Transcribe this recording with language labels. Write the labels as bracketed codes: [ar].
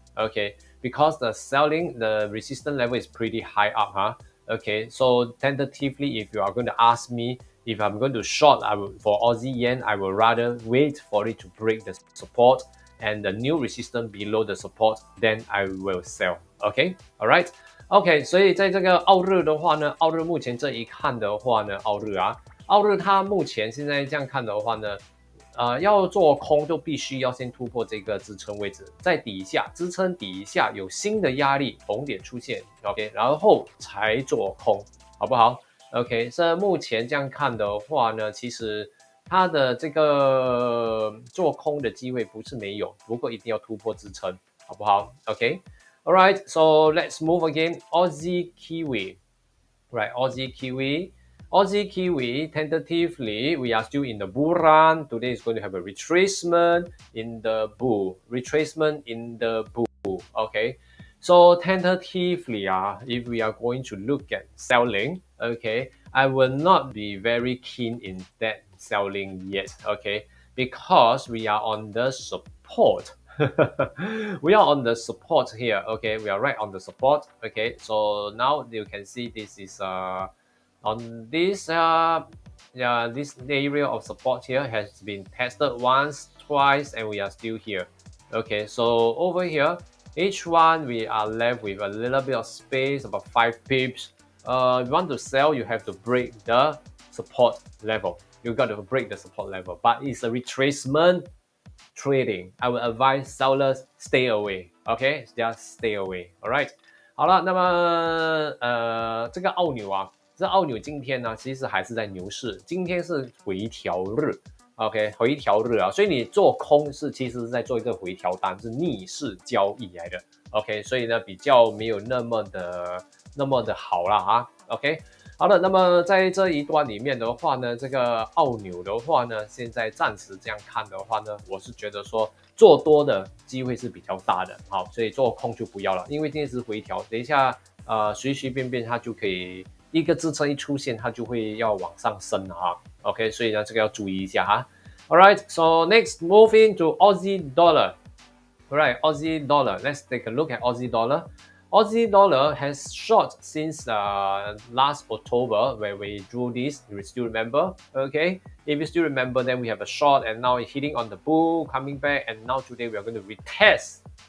[en] Okay, because the resistance level is pretty high up, Okay, so tentatively, if you are going to ask me if I'm going to short, for Aussie Yen, I will rather wait for it to break the support and the new resistance below the support, then I will sell. Okay, alright. [zh] OK， 所以在这个澳日的话呢，澳日目前这一看的话呢，澳日它目前现在这样看的话呢，要做空就必须要先突破这个支撑位置，在底下支撑底下有新的压力逢点出现 ，OK， 然后才做空，好不好 ？OK， 这目前这样看的话呢，其实它的这个做空的机会不是没有，不过一定要突破支撑，好不好 ？OK。 [en] Alright, so let's move again. Aussie Kiwi. [zh] Right, Aussie Kiwi. [en] Aussie Kiwi, tentatively, we are still in the bull run. Today is going to have a retracement in the bull. Retracement in the bull. Okay. So tentatively, if we are going to look at selling, okay, I will not be very keen in that selling yet. Okay, because we are on the support. We are on the support here. Okay, we are right on the support. Okay, so now you can see this is on this this area of support here has been tested once, twice, and we are still here. Okay, so over here, each one we are left with a little bit of space, about 5 pips. If you want to sell, you have to break the support level. You got to break the support level, but it's a retracement trading. I would advise sellers stay away. Okay, just stay away. All right. [zh] 好了，那么这个澳纽啊，这澳纽今天呢，其实还是在牛市，今天是回调日。 OK， 回调日啊，所以你做空其实是在做一个回调单，是逆势交易来的。 OK， 所以呢比较没有那么的好啦啊。 OK， 好的，那么在这一段里面的话呢，这个澳纽的话呢，现在暂时这样看的话呢，我是觉得说做多的机会是比较大的，好，所以做空就不要了，因为今天是回调，等一下随随便便它就可以一个支撑一出现，它就会要往上升了哈。 OK， 所以呢这个要注意一下哈。 [en] Alright, so next moving to Aussie dollar. Alright, Aussie dollar. Let's take a look at Aussie dollar. Aussie dollar has short since last October when we drew this. You still remember? Okay. If you still remember, then we have a short and now it's hitting on the bull, coming back, and now today we are going to retest.